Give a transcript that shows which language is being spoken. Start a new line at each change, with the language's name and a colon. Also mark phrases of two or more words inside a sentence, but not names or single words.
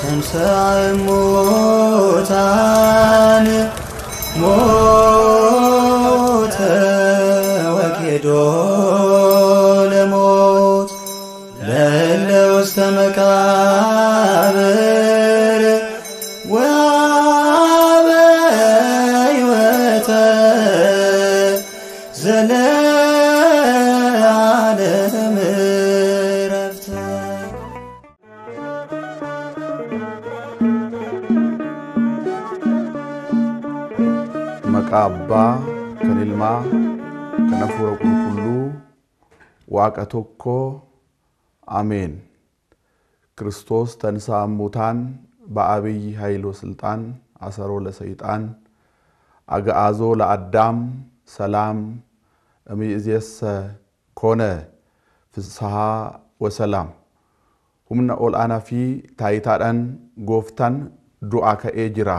Geez: ሙታን ሞተ ወኬዶ ለሞት ለውስተ መቃብር ወአበ ሕይወተ ዘለዓለም ዕረፍተ
Oromo: maqaa abbaa kan ilmaa kan hafuura qulqulluu waaqa
Geez: tokkoo አሜን። ክርስቶስ ተንሥአ እሙታን በአብይ ኃይል ወስልጣን አሰሮ ለሰይጣን አግዓዞ ለአዳም ሰላም እምይእዜሰ ኮነ ፍስሐ ወሰላም።
Oromo: humna ol aanaa fi taayitaadhaan gooftaan du'aa ka'ee jira.